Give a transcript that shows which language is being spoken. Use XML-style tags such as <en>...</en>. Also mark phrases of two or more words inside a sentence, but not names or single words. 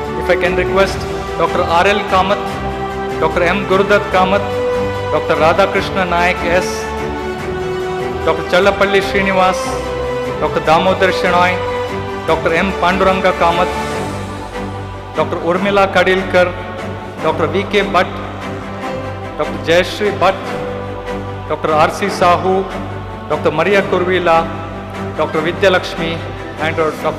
<en>I can request Dr. R.L. Kamath, Dr. M. Gurudat Kamath, Dr. Radhakrishna Naik S., Dr. Challapalli Srinivas, Dr. Damodar Shenoy, Dr. M. Panduranga Kamath, Dr. Urmila Kadilkar, Dr. V.K. Bhatt, Dr. Jayashri Bhatt, Dr. R.C. Sahu, Dr. Maria Kurvila, Dr. Vidya Lakshmi, and Dr.</en>